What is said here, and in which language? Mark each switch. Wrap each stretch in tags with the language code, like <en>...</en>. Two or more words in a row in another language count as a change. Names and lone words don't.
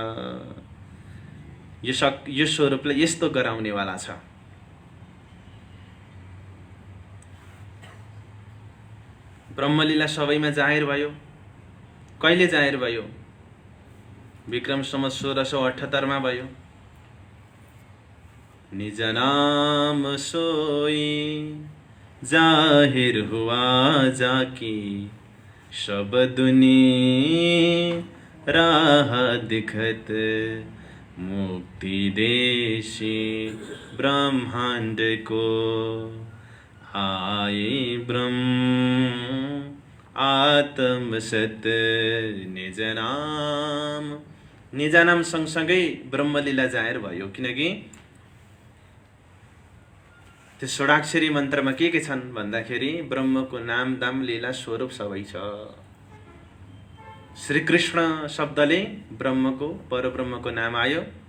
<ne>यो स्वरूपले यस्तो गराउनेवाला छ। ब्रह्मलीला सबैमा जाहिर भयो। कहिले जाहिर भयो? विक्रम सम्वत 1678 भयो।</ne> <hi>निज नाम सोई जाहिर हुआ जाकी, सब दुनी राह दिखत, मुक्ति देशी ब्रह्मांड को आए ब्रह्म आत्म सत निज नाम।</hi> <ne>निज नाम सँगसँगै ब्रह्मलीला जाहिर भयो। किनकि त्यो षोडाक्षरी मन्त्रमा के छन् भन्दाखेरि ब्रह्मको नाम दाम लीला स्वरूप सबै छ। श्रीकृष्ण शब्दले ब्रह्मको, परब्रह्मको नाम आयो।</ne>